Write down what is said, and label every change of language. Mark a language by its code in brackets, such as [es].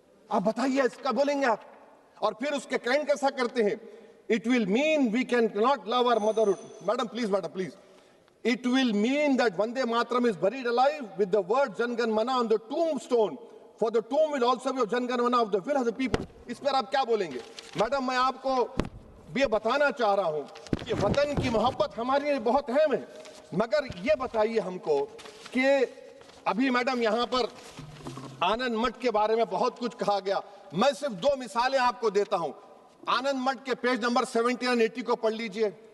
[hi] आप बताइए, इसका बोलेंगे आप? और फिर उसके कैंड कैसा करते हैं? [en] It will mean we can not love our motherhood. [hi] Madam please, [en] it will mean that Vande Mataram is buried alive with the word Jangan Mana on the tombstone, for the tomb will also be of Jangan Mana of the will of the people. [hi] इस पर आप क्या बोलेंगे? Madam, मैं आपको ये बताना चाह रहा हूं कि वतन की मोहब्बत हमारे लिए बहुत अहम है, मगर ये बताइए हमको कि अभी मैडम यहाँ पर आनंद मठ के बारे में बहुत कुछ कहा गया। मैं सिर्फ 2 मिसालें आपको देता हूं। आनंद मठ के पेज नंबर 70 और 80 को पढ़ लीजिए।